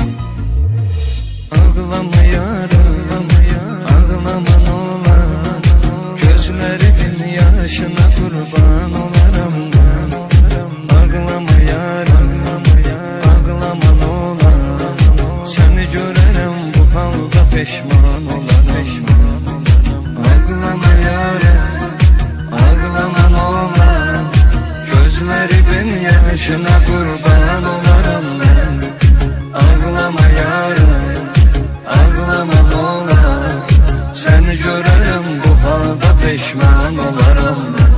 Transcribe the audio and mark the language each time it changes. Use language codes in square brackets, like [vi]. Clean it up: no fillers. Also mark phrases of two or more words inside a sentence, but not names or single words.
[az] Ağlama yarım, ağlama nolar, gözlərinin yaşına qurban olaram ben. Ağlama yarım, ağlama nolar, səni görərəm bu halda peşman olaram. Ağlama yarım, ağlama nolar, [tr] gözlerimin yaşına kurban olaram ben. Ağlama yarım, ağlama nolar, seni görürüm bu halda peşman olaram ben.